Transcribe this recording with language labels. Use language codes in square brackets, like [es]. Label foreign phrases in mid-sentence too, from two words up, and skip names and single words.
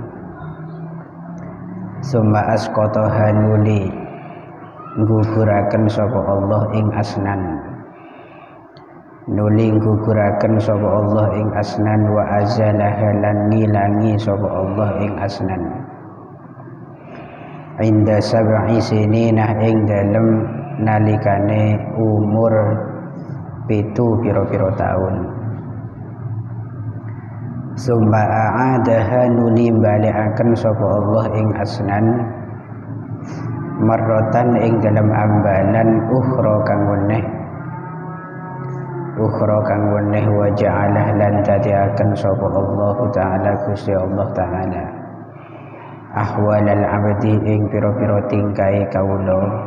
[ar] ثم أسقطها [jv] nuli ngguguraken sapa Allah ing asnan nuli guguraken sapa Allah ing asnan [ar] وأزالها [jv] lan ngilangi sapa Allah ing asnan [ar] عند سبع سنين [jv] ing dalem nalikane umur pitu pira-pira taun. [ar] ثم أعادها [jv] nuli balikaken sapa Allah ing asnan marrotan ing dalam ambalan ukhra kang weneh [ar] وجعله [jv] lan dadiaken sapa [ar] الله تعالى [jv] Gusti [ar] الله تعالى أحوال العبد [jv] ing pira-pira tingkahe kawula